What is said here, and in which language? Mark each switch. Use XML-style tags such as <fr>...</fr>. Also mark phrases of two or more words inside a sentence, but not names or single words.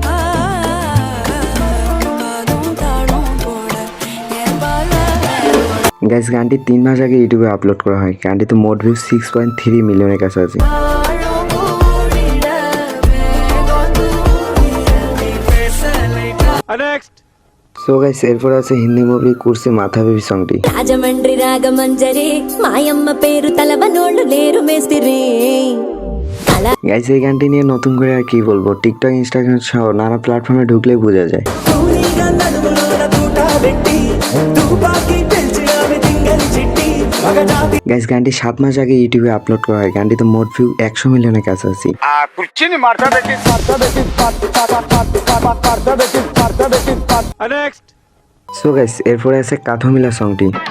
<bn>গাইস, গানটি 3 মাস আগে ইউটিউবে আপলোড করা হয়। গানটিতে মোট ভিউ 6.3 মিলিয়নের কাছাকাছি। সো গাইস, এরপর আছে হিন্দি মুভি কুর্সি মাথা বেবি সংটি।</bn> <te>రాజమండ్రి రాగమంజరి మాయమ్మ పేరు తలవనోళ్ళు లేరు మేస్తిరి।</te> <bn>গাইস, এই গানটি নিয়ে নতুন করে আর কি বলবো, টিকটক, ইনস্টাগ্রাম সহ নানা প্ল্যাটফর্মে ঢুকলেই বোঝা যায়। গাইস, গানটি 7 মাস আগে ইউটিউবে আপলোড করা হয়। গানটিতে মোট ভিউ 100 মিলিয়নের কাছাকাছি। সো গাইস, এরপরে আছে কাঠমিলা সংটি।</bn>